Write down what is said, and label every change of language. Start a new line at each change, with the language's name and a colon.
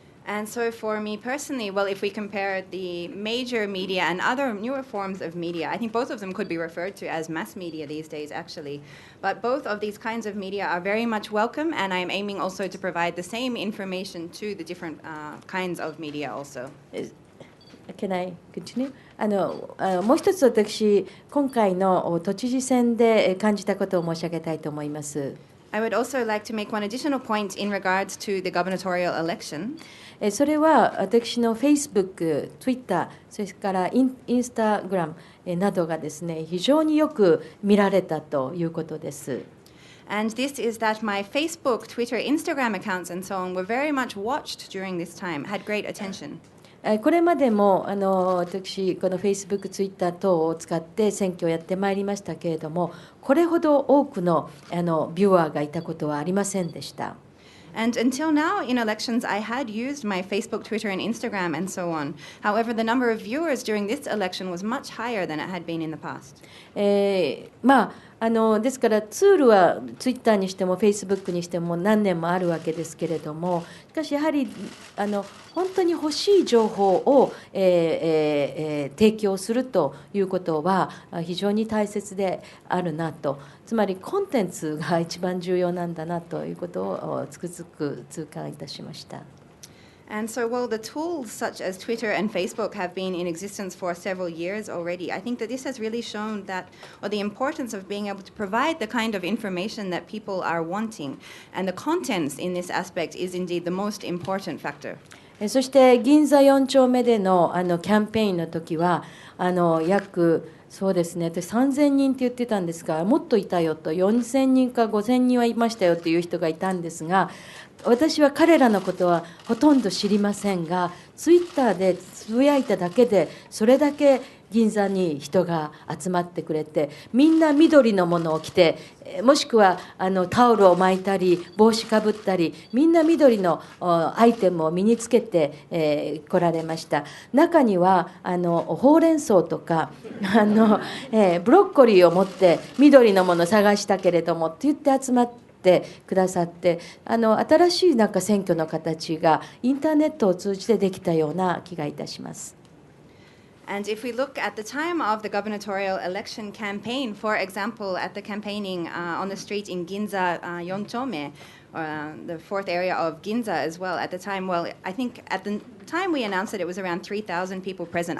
English: And so for me personally, well, if we compare the major media and other newer forms of media, I think both of them could be referred to as mass media these days, actually. But both of these kinds of media are very much welcome, and I'm aiming also to provide the same information to the different kinds of media also. Can I continue?
Japanese: もう一つ私、今回の都知事選で感じたことを申し上げたいと思います。
English: I would also like to make one additional point in regards to the gubernatorial election.
Japanese: それは私の Facebook、Twitter、それからインスタグラムなどがですね、非常によく見られたということです。
English: And this is that my Facebook, Twitter, Instagram accounts and so on were very much watched during this time, had great attention.
Japanese: これまでも私この Facebook、Twitter 等を使って選挙をやってまいりましたけれども、これほど多くのビューアーがいたことはありませんでした。
English: And until now, in elections, I had used my Facebook, Twitter, and Instagram, and so on. However, the number of viewers during this election was much higher than it had been in the past.
Japanese: ですからツールはツイッターにしてもフェイスブックにしても何年もあるわけですけれども、しかしやはり本当に欲しい情報を、提供するということは非常に大切であるなと、つまりコンテンツが一番重要なんだなということをつくづく痛感いたしました。
English: And so while the tools such as Twitter and Facebook have been in existence for several years already, I think that this has really shown that, or the importance of being able to provide the kind of information that people are wanting. And the contents in this aspect is indeed the most important factor.
Japanese: そして銀座4丁目でのキャンペーンの時は約そうですね、私3000人って言ってたんですが、もっといたよと、4000人か5000人はいましたよという人がいたんですが、私は彼らのことはほとんど知りませんが、ツイッターでつぶやいただけでそれだけ銀座に人が集まってくれて、みんな緑のものを着て、もしくはタオルを巻いたり帽子かぶったり、みんな緑のアイテムを身につけて、来られました。中にはほうれん草とかブロッコリーを持って緑のものを探したけれどもって言って集まってくださって、新しい選挙の形がインターネットを通じてできたような気がいたします。
English: And if we look at the time of the gubernatorial election campaign, for example, at the campaigning on the street in Ginza, Yonchome, the fourth area of Ginza as well, at the time, well, I think at the time we announced that it was around 3,000 people present.